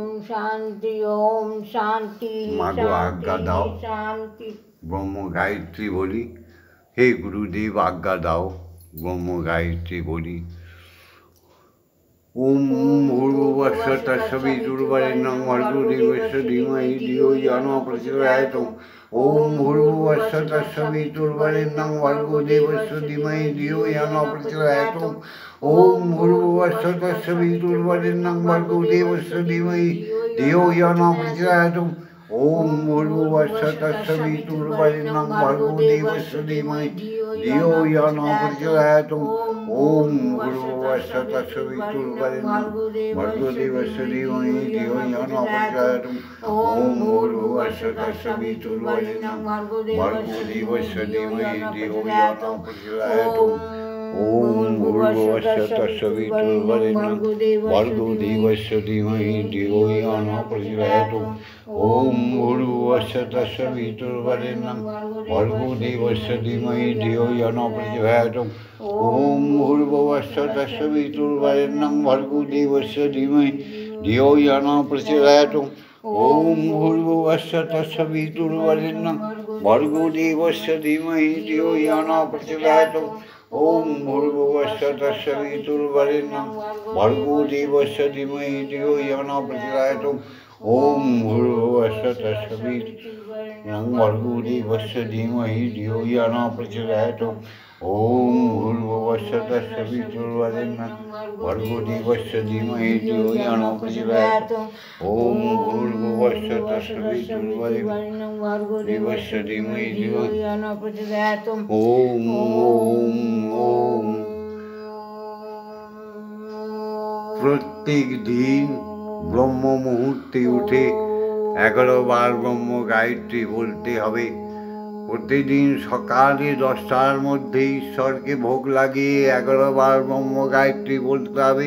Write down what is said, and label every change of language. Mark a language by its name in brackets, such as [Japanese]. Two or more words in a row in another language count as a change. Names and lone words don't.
[Bangla] শান্তি ওম শান্তি মাগো আজ্ঞা দাও ব্রহ্ম গায়ত্রী বলি। হে গুরুদেব আজ্ঞা দাও ব্রহ্ম গায়ত্রী বলি। [Sanskrit] ওম ভূর্ভুবস্সুঃ তস্সবিতুর্বরেণ্যং ভর্গো দেবস্য ধীমহি ধিয়ো ইয়ো ন প্রচোদয়াৎ। ওম ভূর্ভুবস্সুঃ তস্সবিতুর্বরেণ্যং ভর্গো দেবস্য ধীমহি ধিয়ো ইয়ো ন প্রচোদয়াৎ। ওম ভূর্ভুবস্সুঃ তস্সবিতুর্বরেণ্যং ভর্গো দেবস্য ধীমহি ধিয়ো ইয়ো ন প্রচোদয়াৎ। ওম ভূর্ভুবস্সুঃ তস্সবিতুর্বরেণ্যং ভর্গো দেবস্য ধীমহি ধিয়ো ইয়ো ন প্রচোদয়াৎ। ওম ভূর্ভুবস্সুঃ তস্সবিতুর্বরেণ্যং ভর্গো দেবস্য ধীমহি ধিয়ো ইয়ো ন প্রচোদয়াৎ। ওম ভূর্ভুবস্সুঃ তস্সবিতুর্বরেণ্যং ভর্গো দেবস্য ধীমহি ধিয়ো ইয়ো ন প্রচোদয়াৎ। ওম ভূর্ভুবস্সুঃ তস্সবিতুর্বরেণ্যং ভর্গো দেবস্য ধীমহি ধিয়ো ইয়ো ন প্রচোদয়াৎ। ওম ভূর্ভুবস্সুঃ তস্সবিতুর্বরেণ্যং ভর্গো দেবস্য ধীমহি ধিয়ো ইয়ো ন প্রচোদয়াৎ। ওম ভূর্ভুবস্সুঃ তস্সবিতুর্বরেণ্যং ভর্গো দেবস্য ধীমহি ধিয়ো ইয়ো ন প্রচোদয়াৎ। ওম ভূর্ভুবস্সুঃ তস্সবিতুর্বরেণ্যং ভর্গো দেবস্য ধীমহি ধিয়ো ইয়ো ন প্রচোদয়াৎ। ওম ভূর্ভুবস্সুঃ তস্সবিতুর্বরেণ্যং ভর্গো দেবস্য ধীমহি ধিয়ো ইয়ো ন প্রচোদয়াৎ। ওম ভূর্ভুবস্সুঃ তস্সবিতুর্বরেণ্যং ভর্গো দেবস্য ধীমহি ধিয়ো ইয়ো ন প্রচোদয়াৎ। ওম ভূর্ভুবস্সুঃ তস্সবিতুর্বরেণ্যং ভর্গো দেবস্য ধীমহি ধিয়ো ইয়ো ন প্রচোদয়াৎ। ওম ভূর্ভুবস্সুঃ তস্সবিতুর্বরেণ্যং ভর্গো দেবস্য ধীমহি ধিয়ো ইয়ো ন প্রচোদয়াৎ। ওম ওম ওম। [Bangla] প্রত্যেক দিন ব্রহ্ম মুহূর্তে উঠে 11 বার ব্রহ্ম গায়ত্রী বলতে হবে। প্রতিদিন সকালে 10টার মধ্যে ঈশ্বরকে ভোগ লাগিয়ে 11 বার ব্রহ্ম গায়ত্রী বলতে হবে।